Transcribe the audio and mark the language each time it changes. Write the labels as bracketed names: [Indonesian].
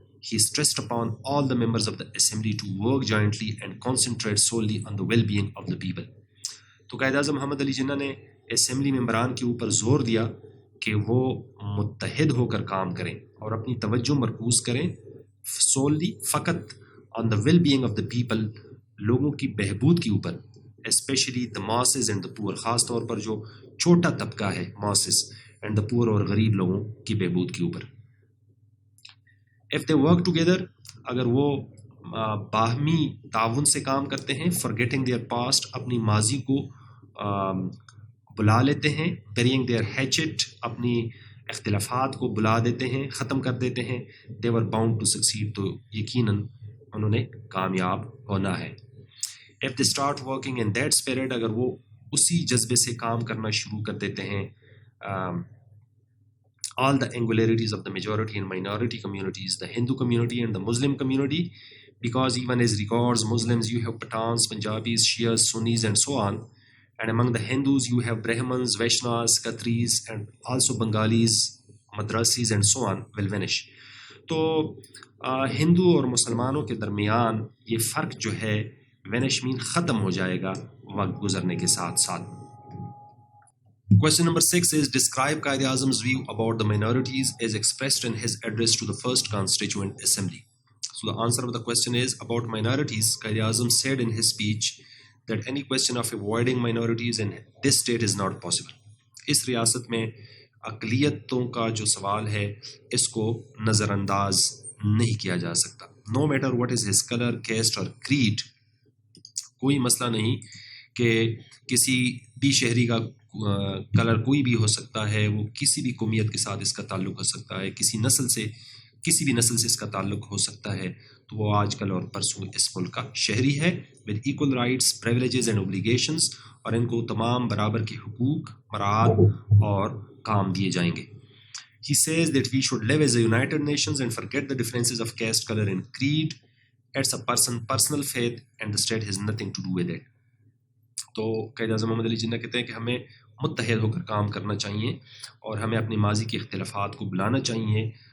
[English] He stressed upon all the members of the assembly to work jointly and concentrate solely on the well-being of the people. [Urdu] تو قائد اعظم محمد علی جناح نے assembly ممبران کے اوپر زور دیا کہ وہ متحد ہو کر کام کریں اور اپنی توجہ مرکوز کریں solely, فقط [English] on the well-being of the people, [Urdu] لوگوں کی بہبود کے اوپر, [English] especially the masses and the poor, [Urdu] خاص طور پر جو چھوٹا طبقہ ہے [English] masses and the poor [Urdu] اور غریب لوگوں کی بہبود کے اوپر. [English] If they work together, [Urdu] اگر وہ باہمی تعاون سے کام کرتے ہیں, [English] forgetting their past, [Urdu] اپنی ماضی کو بلا لیتے ہیں, [English] burying their hatchet, [Urdu] اپنی اختلافات کو بلا دیتے ہیں, ختم کر دیتے ہیں, [English] they were bound to succeed, [Urdu] تو یقیناً انہوں نے کامیاب ہونا ہے. [English] If they start working in that spirit, [Urdu] اگر وہ اسی جذبے سے کام کرنا شروع کر دیتے ہیں, [English] all the angularities of the majority and minority communities, the Hindu community and the Muslim community, because even as regards Muslims you have Pathans, Punjabis, Shias, Sunnis and so on, and among the Hindus you have Brahmins, Vaishnavas, Khatris and also Bengalis, Madrasis and so on will vanish. [Urdu] تو ہندو اور مسلمانوں کے درمیان یہ فرق جو ہے vanish مین ختم ہو جائے گا وقت گزرنے کے ساتھ ساتھ. [English] Question number 6 is describe Qaid Azam's view about the minorities as expressed in his address to the first constituent assembly. So the answer of the question is about minorities. Qaid Azam said in his speech that any question of avoiding minorities in this state is not possible. [Urdu] اس ریاست میں اقلیتوں کا جو سوال ہے اس کو نظر انداز نہیں کیا جا سکتا. [English] No matter what is his color, caste or creed, [Urdu] کوئی مسئلہ نہیں کہ کسی بھی شہری کا کلر کوئی بھی ہو سکتا ہے, وہ کسی بھی قومیت کے ساتھ اس کا تعلق ہو سکتا ہے, کسی بھی نسل سے اس کا تعلق ہو سکتا ہے, تو وہ آج کل اور پرسوں اس ملک کا شہری ہے [English] with equal rights, privileges and obligations, [Urdu] اور ان کو تمام برابر کے حقوق, مراعات اور کام دیے جائیں گے. [English] He says that we should live as a United Nations and forget the differences of caste, color and creed. It's a personal faith and the state has nothing to do with it. [Urdu] تو قائد اعظم محمد علی جناح کہتے ہیں کہ ہمیں متحد ہو کر کام کرنا چاہیے اور ہمیں اپنے ماضی کے اختلافات کو بلانا چاہیے.